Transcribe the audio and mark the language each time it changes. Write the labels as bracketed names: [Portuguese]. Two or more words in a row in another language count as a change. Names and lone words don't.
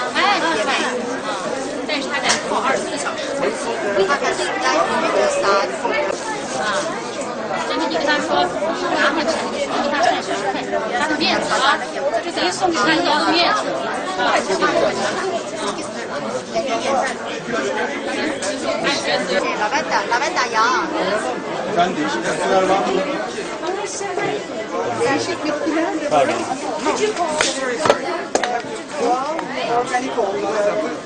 [Chinese] 哎，野饭啊，但是它得泡24个小时。它还是带那个沙啊。就是你跟他说，拿回去，你给他晒10份，他的面子啊，就等于送给他一个面子啊。 [Turkish] lavanda yağı. Ben değişik resimler var mı? Değişik bitkiler de var. Küçük organik olmalı.